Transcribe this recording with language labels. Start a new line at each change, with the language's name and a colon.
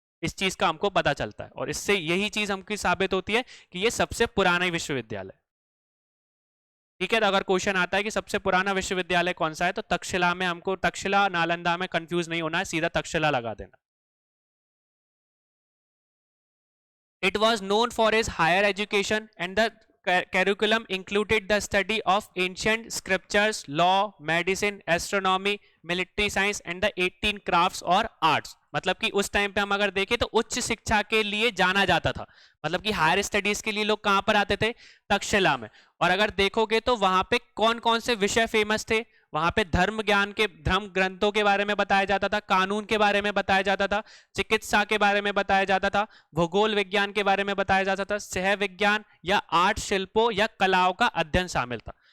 Hindi: इस चीज का हमको पता चलता है और इससे यही चीज हमको साबित होती है कि ये सबसे पुराना विश्वविद्यालय। ठीक है, तो अगर क्वेश्चन आता है कि सबसे पुराना विश्वविद्यालय कौन सा है, तो तक्षशिला में, हमको तक्षशिला नालंदा में कंफ्यूज नहीं होना है, सीधा तक्षशिला लगा देना।
English: It was known for its higher education and the curriculum included the study of ancient scriptures, law, medicine, astronomy, military science and the 18 crafts और arts।
Hindi: मतलब कि उस टाइम पे हम अगर देखें तो उच्च शिक्षा के लिए जाना जाता था। मतलब कि हायर स्टडीज के लिए लोग कहाँ पर आते थे, तक्षशिला में। और अगर देखोगे तो वहां पे कौन कौन से विषय फेमस थे, वहां पे धर्म ज्ञान के, धर्म ग्रंथों के बारे में बताया जाता था, कानून के बारे में बताया जाता था, चिकित्सा के बारे में बताया जाता था, भूगोल विज्ञान के बारे में बताया जाता था, सह विज्ञान या आर्ट, शिल्पों या कलाओं का अध्ययन शामिल था।